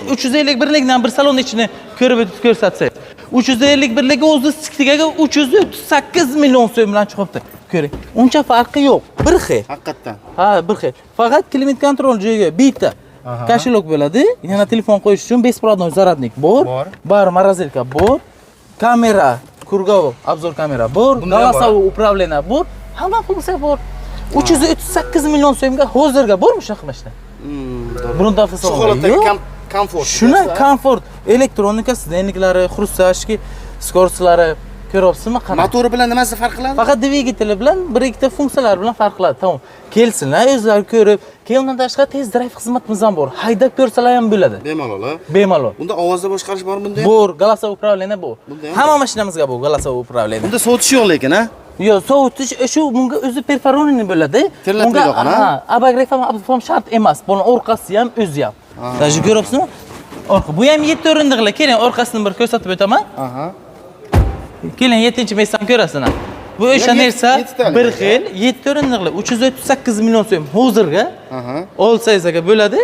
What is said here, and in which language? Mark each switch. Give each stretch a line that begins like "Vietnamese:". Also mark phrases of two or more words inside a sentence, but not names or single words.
Uzbek: Keling, 351likdan bir salon ichini ko'rib o'tib ko'rsatsangiz. 351ligi o'zi siktiga 338 million so'm bilan chiqibdi. Ko'ring. Uncha farqi yo'q. Bir xil. Haqiqatan. Ha, bir xil. Faqat klimat kontrol joyiga bitta kashilok bo'ladi. Yana telefon qo'yish uchun
Russian: беспроводной зарядник
Uzbek: bor. Bar morozelka bor. Kamera, krugovo, obzor kamera bor.
Russian: Голосовое управление
Uzbek: bor. Hamma funksiya bor. 338 million so'mga hozirga bormi shunaqa mashina? Burunda Shu holatda komfort. Shuni komfort, elektronika, sidenliklari, xrustashki, skoroslari ko'ryapsizmi? Qanaqa? Motori bilan nimasi farq qiladi? Faqat dvigateli bilan bir ikkita funksiyalar bilan farq qiladi. Tamom. Kelsinlar, o'zlari ko'rib, Keyin undan tashqari tez drive xizmatimiz ham bor. Haydab ko'rsalar ham bo'ladi. Bemalol. Bemalol. Bunda ovozda boshqarish bor bunda ham? Bor,
Russian: голосовое управление
Uzbek: bor. Bunda ham Hamma mashinamizga bor
Russian: голосовое управление.
Uzbek: Bunda sovutish yo'q lekin, ha? Yo'q, sovutish shu bunga o'zi perforonini bo'ladi. Terlatib yo'q, ha? Abagrev ham shart emas. Buni orqasi ham, o'zi ham. Даже ko'ryapsizmi? Orqa. Bu ham 7 o'rindiqli. Keling, orqasini bir ko'rsatib o'taman. Aha. Keling 7-mezdan ko'rasizlar. Bu o'sha narsa bir xil 7 o'rindiqli 338 million so'm hozirga olsangizga bo'ladi.